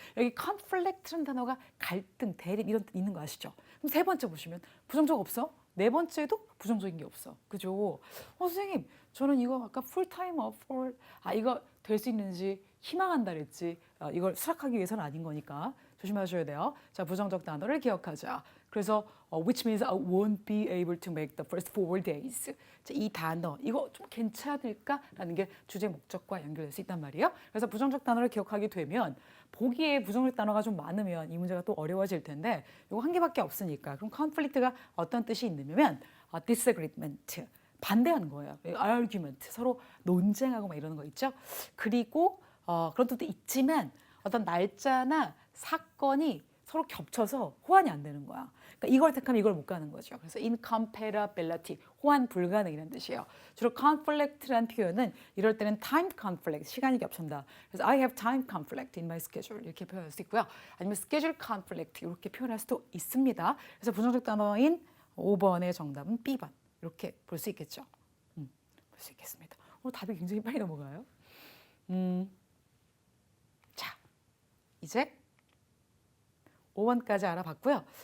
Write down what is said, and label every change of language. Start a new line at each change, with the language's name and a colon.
Korean: 여기 conflict라는 단어가 갈등, 대립 이런 뜻 있는 거 아시죠? 그럼 세 번째 보시면 부정적 없어? 네 번째도 부정적인 게 없어. 그죠? 선생님, 저는 이거 아까 풀타임 어포 이거 될 수 있는지 희망한다 그랬지. 이걸 수락하기 위해서는 아닌 거니까 조심하셔야 돼요. 자, 부정적 단어를 기억하자. 그래서
English: which means I won't be able to make the first 4 days.
Korean: 자, 이 단어 이거 좀 괜찮을까라는 게 주제 목적과 연결될 수 있단 말이에요. 그래서 부정적 단어를 기억하게 되면 보기에 부정적 단어가 좀 많으면 이 문제가 또 어려워질 텐데 이거 한 개밖에 없으니까 그럼 conflict가 어떤 뜻이 있냐면 disagreement 반대하는 거예요. argument 서로 논쟁하고 막 이러는 거 있죠. 그리고 그런 뜻도 있지만 어떤 날짜나 사건이 서로 겹쳐서 호환이 안 되는 거야. 그러니까 이걸 택하면 이걸 못 가는 거죠. 그래서 incompatibility, 호환 불가능이라는 뜻이에요. 주로 conflict라는 표현은 이럴 때는 time conflict, 시간이 겹친다. 그래서
English: I have time conflict in my schedule
Korean: 이렇게 표현할 수 있고요. 아니면 schedule conflict 이렇게 표현할 수도 있습니다. 그래서 부정적 단어인 5번의 정답은 B번 이렇게 볼 수 있겠죠. 볼 수 있겠습니다. 답이 굉장히 빨리 넘어가요. 자, 이제 5번까지 알아봤고요.